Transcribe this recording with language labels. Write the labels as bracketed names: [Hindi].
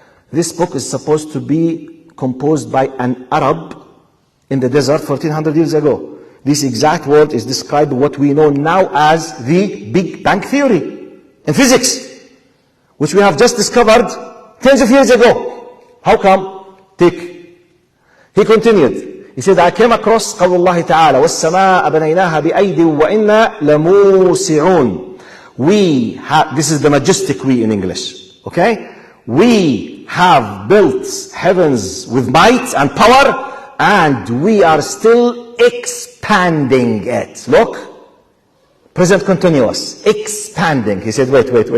[English] This book is supposed to be composed by an Arab in the desert 1400 years ago. This exact word is described what we know now as the Big Bang Theory in physics, which we have just discovered tens of years ago. How come? He continued. He said, I came across [Arabic] قول الله تعالى والسماء بنيناها بأيد وإنا لموسعون. [English] This is the majestic we in English. Okay? We have built heavens with might and power, and we are still expanding it. Look, present continuous, expanding. He said, wait.